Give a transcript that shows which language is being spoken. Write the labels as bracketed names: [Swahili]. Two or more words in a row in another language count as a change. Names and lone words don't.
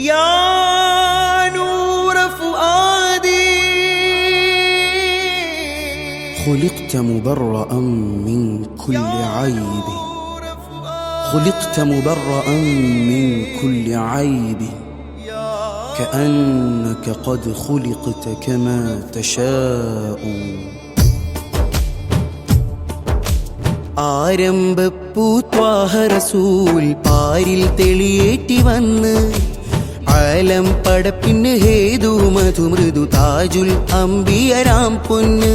[Arabic] يا نور فؤادي خلقت مبرأ من كل عيب، خلقت مبرأ من كل عيب، كأنك قد خلقت كما تشاء. [Malayalam] ആരംഭപ്പൂത്വാഹ റസൂൽ പാരിൽ തെളിയേറ്റി വന്ന് ആലം പടപ്പിന് ഹേതു മധുമൃദു താജുൽ അംബിയരാം പൊന്ന്.